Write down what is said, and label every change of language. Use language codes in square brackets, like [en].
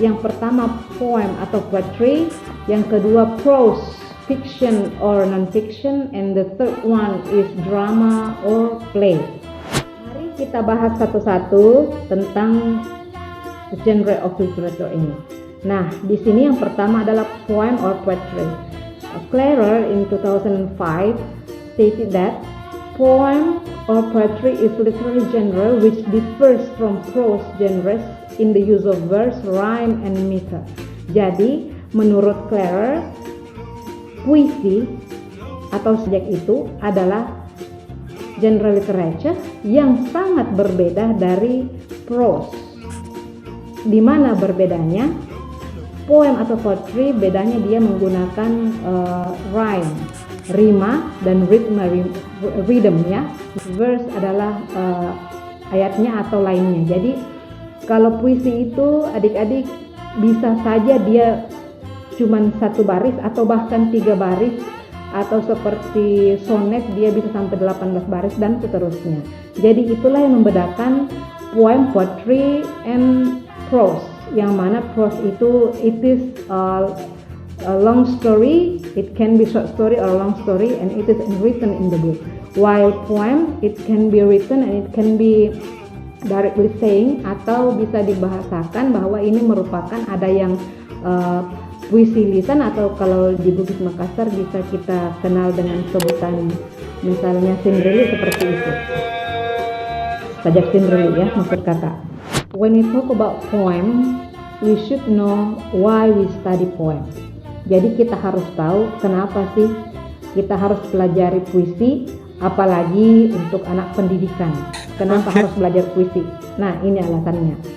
[id] Yang pertama poem atau poetry, yang kedua prose, [en] fiction or non-fiction, and the third one is drama or play. [id] Mari kita bahas satu-satu tentang [en] genre of literature [id] ini. Nah, di sini yang pertama adalah poem or poetry. [en] Clarer in 2005 stated that poem or poetry is literary genre which differs from prose genres in the use of verse, rhyme, and meter. [id] Jadi, menurut Clarer, puisi atau subjek itu adalah genre literature yang sangat berbeda dari prose. Di mana berbedanya? Poem atau poetry bedanya dia menggunakan rhyme, rima, dan rhythm ya. Verse adalah ayatnya atau lainnya. Jadi kalau puisi itu adik-adik bisa saja dia cuman 1 baris atau bahkan 3 baris, atau seperti sonet dia bisa sampai 18 baris dan seterusnya. Jadi itulah yang membedakan poem, poetry, and prose. Yang mana prose itu [en] it is a long story, it can be short story or long story, and it is written in the book. While poem it can be written and it can be directly saying, [id] atau bisa dibahasakan bahwa ini merupakan ada yang puisi lisan, atau kalau di Bugis Makassar bisa kita kenal dengan sebutan misalnya sindrili, seperti itu. Sajak sindrili ya maksud kakak. [en] When we talk about poem, we should know why we study poem. [id] Jadi kita harus tahu kenapa sih kita harus pelajari puisi, apalagi untuk anak pendidikan. Kenapa harus belajar puisi? Nah, ini alasannya.